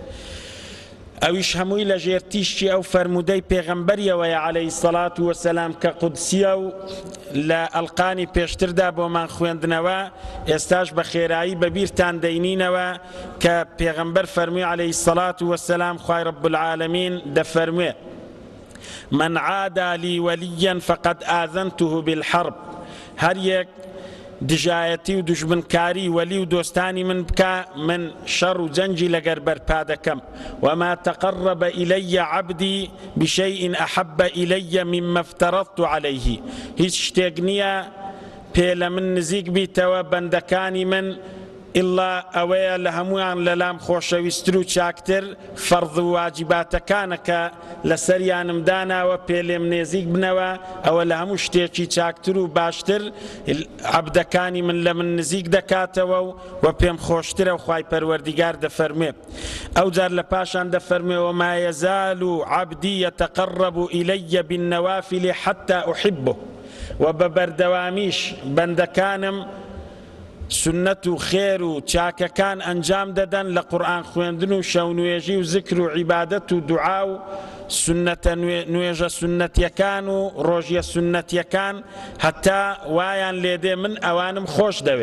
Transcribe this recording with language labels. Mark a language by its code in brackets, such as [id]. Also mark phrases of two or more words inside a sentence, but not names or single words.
[ckb] ئەویش هەمووی لە ژێرتیشتی ئەو فەرمودەی پێغەمبەریەوەیە [ar] عەلەیهی السەڵات وەسەلام [ckb] کە قودسیە و لە ئەڵقانی پێشتردا بۆمان خوێندنەوە. ئێستاش بە خێرایی بەبیرتان دەینینەوە کە پێغەمبەر فەرمووی [ar] عەلەیهی السەڵات وەسەلام [ckb] خوای [ar] ڕەب العالەمین [ckb] دەفەرموێ: [ar] من عادى لي وليا فقد آذنته بالحرب. [ckb] هەر یەک دژایەتی و دوژمنکاری وەلی و دۆستانی من بکە، من شەڕ و جەنجی لەگەر بەرپا دەکەم. [ar] وما تقرب إلي عبدي بشيء أحب إلي مما افترضت عليه. [ckb] هیچ شتێک نییە پێ لە من نزیک بیتەوە بەندەکانی من ئیلا ئەوەیە لە هەمویان لەلام خۆشەویستتر و چاکتر فەرض و واجباتەکانە کە لە سەریانم داناوە پێ لێم نێزیک بنەوە، ئەوە لە هەموو شتێکی چاکتر و باشتر عەبدەکانی من لە من نزیک دەکاتەوە و پێم خۆشترە. و خوای پەروەردیگار دەفەرموێ ئەو جار لە پاشان دەفەرموێ: [ar] وما يزال عبدي يتقرب إلي بالنوافل حتى أحبه. [ckb] و بە بەردەوامیش بەندەکانم سنەت و خێر و چاکەکان ئەنجام دەدەن لە قورئان خوێندن و شەو نوێژی و زیکر و عیبادەت و دوعا و نوێژە سنەتیەکان و ڕۆژیە سنەتیەکان، هەتا وایان لێدێ من ئەوانم خۆش دەوێ.